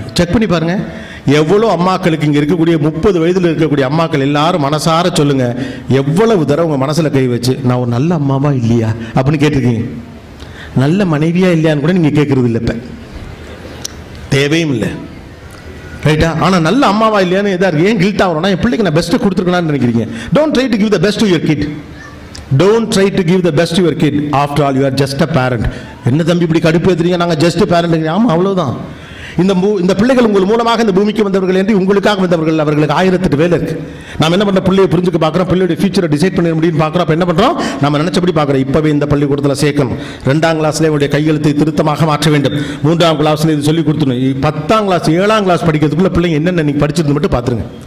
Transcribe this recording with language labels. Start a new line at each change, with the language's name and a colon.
Tamil: Check பண்ணி பாருங்கள், எவ்வளோ அம்மாக்களுக்கு இங்கே இருக்கக்கூடிய 30 வயதில் இருக்கக்கூடிய அம்மாக்கள் எல்லாரும் மனசார சொல்லுங்கள், எவ்வளவு தடவை உங்கள் மனசில் கை வச்சு நான் ஒரு நல்ல அம்மாவா இல்லையா அப்படின்னு கேட்டிருக்கீங்க. நல்ல மனைவியா இல்லையான்னு கூட நீங்கள் கேட்குறது இல்லை, இப்போ தேவையும் இல்லை, ரைட்டா? ஆனால் நல்ல அம்மாவா இல்லையான்னு எதாக இருக்குது, ஏன் கில்ட் ஆகிறோம்னா என் பிள்ளைக்கு நான் பெஸ்ட்டு கொடுத்துருக்கலான்னு நினைக்கிறீங்க.
English: Don't try to give the best to your kid. Don't try to give the best to your kid. After all, you are just a parent.
Tamil: என்ன தம்பி இப்படி கடுப்பு ஏத்துறீங்க, நாங்கள்
English: Just parent.
Tamil: ஆமாம், அவ்வளோதான். இந்த பிள்ளைகள் உங்கள் மூலமாக இந்த பூமிக்கு வந்தவர்கள் என்று உங்களுக்காக வந்தவர்கள். அவர்களுக்கு 1008 வேலை இருக்கு. நாம் என்ன பண்ணுறோம், பிள்ளையை புரிஞ்சுக்க பார்க்குறோம், பிள்ளையோட ஃபியூச்சரை டிசைட் பண்ண முடியும்னு பார்க்குறோம். அப்போ என்ன பண்ணுறோம், நம்ம நினச்சபடி பார்க்குறோம். இப்போவே இந்த பள்ளிக்கூடத்தில் சேர்க்கணும், 2ஆம் கிளாஸ்லேயே உங்களுடைய கையெழுத்தை திருத்தமாக மாற்ற வேண்டும், 3ஆம் கிளாஸில் இது சொல்லி கொடுத்துணும், 10ஆம் கிளாஸ் 7ஆம் கிளாஸ் படிக்கிறதுக்குள்ள பிள்ளைங்க என்னென்ன நீங்கள் படிச்சிருந்து மட்டும் பார்த்துருங்க.